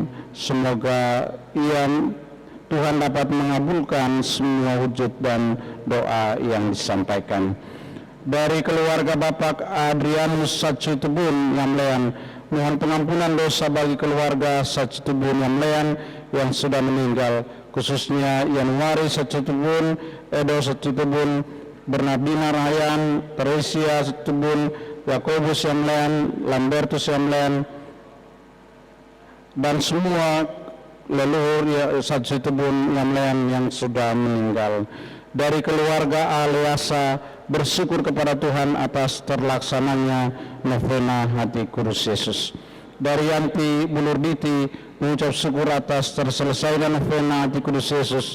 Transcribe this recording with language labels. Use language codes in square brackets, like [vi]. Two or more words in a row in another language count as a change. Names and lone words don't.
[id] Semoga Tuhan dapat mengabulkan semua wujud dan doa yang disampaikan. Dari keluarga Bapak Adrianus Sacitubun Yamlean, mohon pengampunan dosa bagi keluarga Sacitubun Yamlean yang sudah meninggal, khususnya Yanuari Sacitubun, Edo Sacitubun, Bernardina Rahayan, Teresia Sacitubun, Yakobus Yamlean, Lambertus Yamlean, dan semua leluhur Sacitubun Yamlean yang sudah meninggal. Dari keluarga Aliasa bersyukur kepada Tuhan atas terlaksananya novena Hati Kudus Yesus. Dari Yanti Bulurditi mengucap syukur atas terselesainya novena Hati Kudus Yesus.